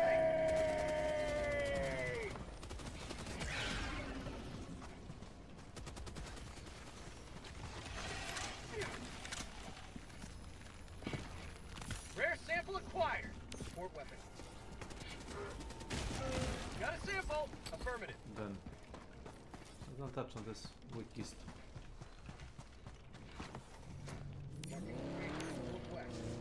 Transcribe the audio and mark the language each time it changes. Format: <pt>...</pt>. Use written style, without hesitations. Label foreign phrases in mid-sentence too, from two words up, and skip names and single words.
<en>Rare sample acquired. Support weapon. Got a sample. Affirmative. Done.</en> <bs>Ne znam tačno gdje su, uvijek isto.</bs> <en>Marking location. Northwest.</en>